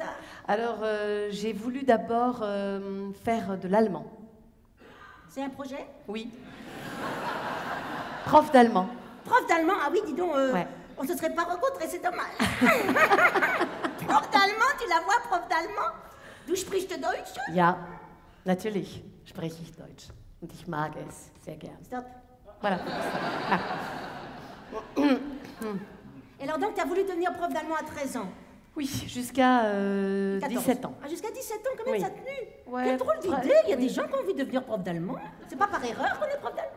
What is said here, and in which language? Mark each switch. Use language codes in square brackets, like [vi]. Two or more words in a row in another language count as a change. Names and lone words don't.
[fr] Alors j'ai voulu d'abord faire de l'allemand. C'est un projet? Oui. Prof d'allemand. Prof d'allemand? Ah oui, dis donc, Ouais. on se serait pas rencontrés, c'est dommage. Prof d'allemand, tu la vois, prof d'allemand? [de] Du sprichst du Deutsch? Ja, natürlich spreche ich Deutsch. Und ich mag es sehr gern. [fr] Stop. Voilà. Et alors donc, tu as voulu devenir prof d'allemand à 13 ans? Oui, jusqu'à 17 ans. Ah, jusqu'à 17 ans, quand même, Oui. ça a tenu. Ouais, Quelle drôle ouais, d'idée. Il y a oui. des gens qui ont envie de devenir prof d'allemand. C'est pas par erreur qu'on est prof d'allemand.